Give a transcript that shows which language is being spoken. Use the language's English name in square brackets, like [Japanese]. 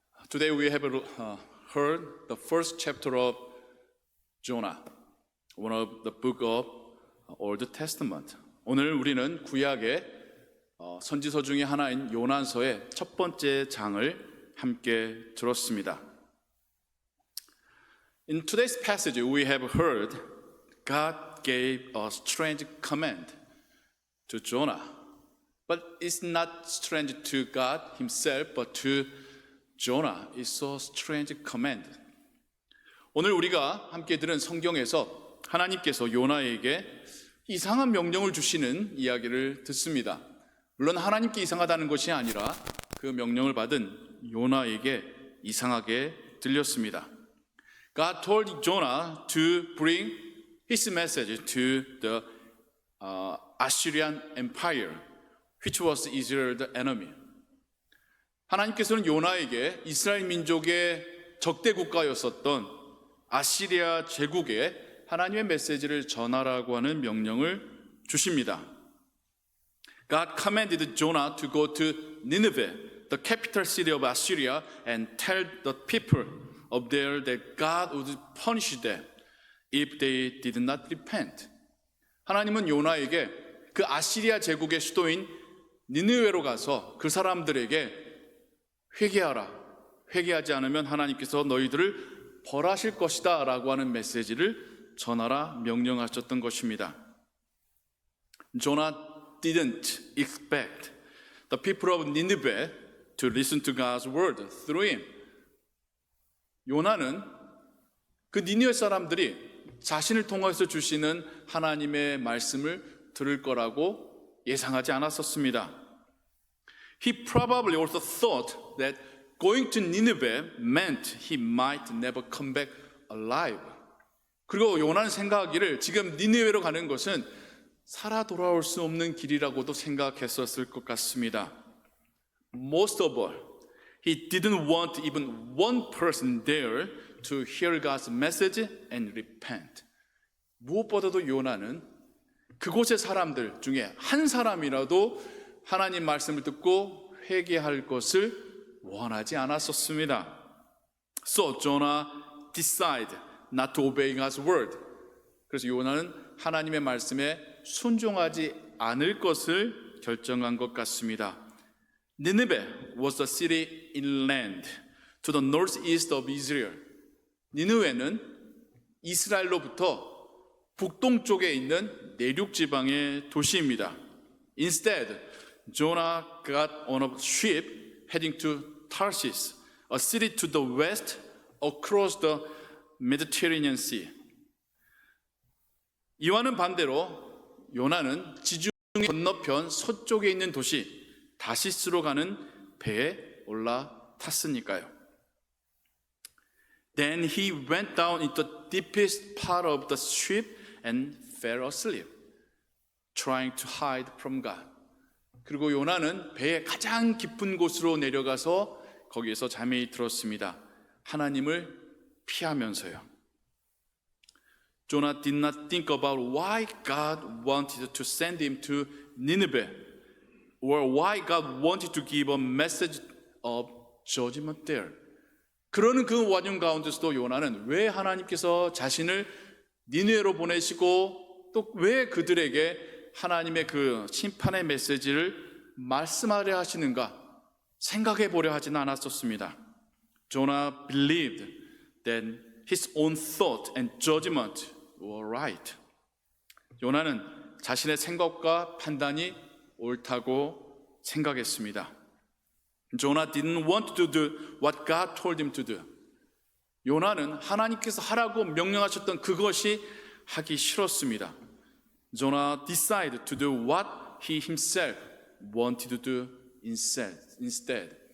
[English] Today we have heard the first chapter of Jonah, one of the book of Old Testament. [Korean] 오늘 우리는 구약의 선지서 중에 하나인 요나서의 첫 번째 장을 함께 들었습니다. [English] In today's passage we have heard God gave a strange command to Jonah. But it's not strange to God himself, but to Jonah. It's a strange command. [Korean] 오늘 우리가 함께 들은 성경에서 하나님께서 요나에게 이상한 명령을 주시는 이야기를 듣습니다. 물론 하나님께 이상하다는 것이 아니라 그 명령을 받은 요나에게 이상하게 들렸습니다. [English] God told Jonah to bring his message to the Assyrian Empire, which was Israel's enemy. [Korean] 하나님께서는 요나에게 이스라엘 민족의 적대 국가였었던 아시리아 제국에 하나님의 메시지를 전하라고 하는 명령을 주십니다. [English] God commanded Jonah to go to Nineveh, the capital city of Assyria, and tell the people of there that God would punish them if they did not repent. [Korean] 하나님은 요나에게 그 아시리아 제국의 수도인 니느웨로 가서 그 사람들에게 회개하라. 회개하지 않으면 하나님께서 너희들을 벌하실 것이다 라고 하는 메시지를 전하라 명령하셨던 것입니다. [English] Jonah didn't expect the people of Nineveh to listen to God's word through him. [Korean] 요나는 그 니느웨 사람들이 자신을 통해서 주시는 하나님의 말씀을 들을 거라고 예상하지 않았었습니다. [English] He probably also thought that going to Nineveh meant he might never come back alive. [Korean] 그리고 요나는 생각하기를 지금 니느웨로 가는 것은 살아 돌아올 수 없는 길이라고도 생각했었을 것 같습니다. [English] Most of all, he didn't want even one person there to hear God's message and repent. [Korean] 무엇보다도 요나는 그곳의 사람들 중에 한 사람이라도 하나님 말씀을 듣고 회개할 것을 원하지 않았었습니다. [English] So Jonah decided not to obey God's word. [Korean] 그래서 요나는 하나님의 말씀에 순종하지 않을 것을 결정한 것 같습니다. [English] Nineveh was a city inland to the northeast of Israel. [Korean] 니느웨는 이스라엘로부터 북동쪽에 있는 내륙 지방의 도시입니다. [English] Instead, Jonah got on a ship heading to Tarshish, a city to the west across the Mediterranean Sea. [Korean] 이와는 반대로 요나는 지중해 건너편 서쪽에 있는 도시 다시스로 가는 배에 올라탔으니까요. [English] Then he went down into the deepest part of the ship and fell asleep, trying to hide from God. [Korean] 그리고 요나는 배의 가장 깊은 곳으로 내려가서 거기에서 잠이 들었습니다. 하나님을 피하면서요. [English] Jonah did not think about why God wanted to send him to Nineveh or why God wanted to give a message of judgment there. [Korean] 그러는 그 와중 가운데서도 요나는 왜 하나님께서 자신을 니느웨로 보내시고 또 왜 그들에게 하나님의 그 심판의 메시지를 말씀하려 하시는가 생각해 보려 하지는 않았었습니다. [English] Jonah believed that his own thought and judgment were right. [Korean] 요나는 자신의 생각과 판단이 옳다고 생각했습니다. [English] Jonah didn't want to do what God told him to do. [Korean] 요나는 하나님께서 하라고 명령하셨던 그것이 하기 싫었습니다. [English] Jonah decided to do what he himself wanted to do instead.